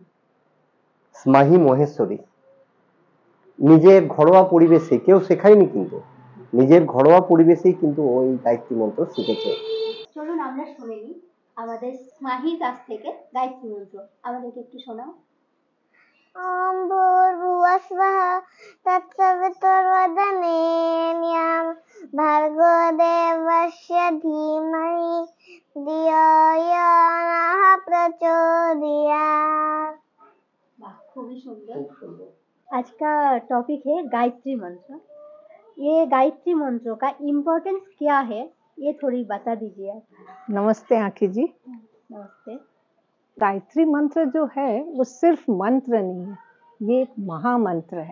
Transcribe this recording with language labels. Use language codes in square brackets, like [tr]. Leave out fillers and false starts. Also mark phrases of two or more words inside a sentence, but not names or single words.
[bn] স্মাহি মহেশ্বরী নিজের ঘরোয়া পরিবেশে, কেউ শেখায়নি কিন্তু, নিজের ঘরোয়া পরিবেশেই কিন্তু ওই গায়ত্রী মন্ত্র শিখেছে। চলুন আমরা শুনে নিই আমাদের স্মাহির কাছ থেকে গায়ত্রী মন্ত্র। আমাদেরকে একটু শোনাও। [sa] ওম ভূর্ভুবস্বঃ তৎসবিতুর্বরেণ্যং ভর্গো দেবস্য ধীমহি ধিয়ো यो नः प्रचोदयात्। [bn] বাহ, খুবই সুন্দর। [hi] आज का टॉपिक है गायत्री मंत्र। ये गायत्री मंत्र का इम्पोर्टेंस क्या है, ये थोड़ी बता दीजिए आप। नमस्ते आंखी जी। नमस्ते। गायत्री मंत्र जो है वो सिर्फ मंत्र नहीं है, ये एक महामंत्र है।